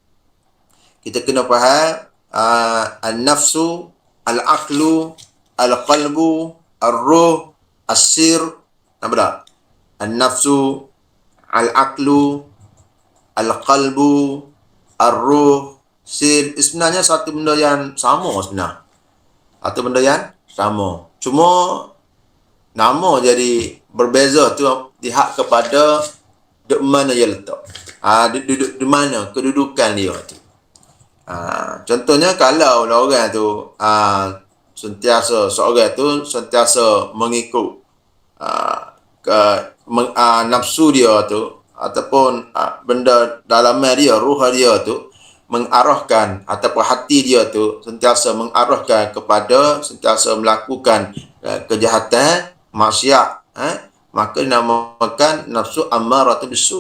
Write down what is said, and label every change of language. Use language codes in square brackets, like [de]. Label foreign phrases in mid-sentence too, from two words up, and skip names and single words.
[ar] النفس، العقل، القلب، الروح, السر. [ms] Nampak tak? [ar] النفس، العقل، القلب، الروح, sir. [ms] Sebenarnya satu benda yang sama sebenarnya. Satu benda yang sama. Cuma nama jadi berbeza tu lihat kepada di mana dia letak. Di mana kedudukan dia tu. Contohnya kalau orang tu seorang tu sentiasa mengikut nafsu dia tu, ataupun benda dalam dia, ruh dia tu mengarahkan, ataupun hati dia tu sentiasa mengarahkan kepada sentiasa melakukan kejahatan, maksiat, maka dinamakan [ar] نفس أمارة بالسوء.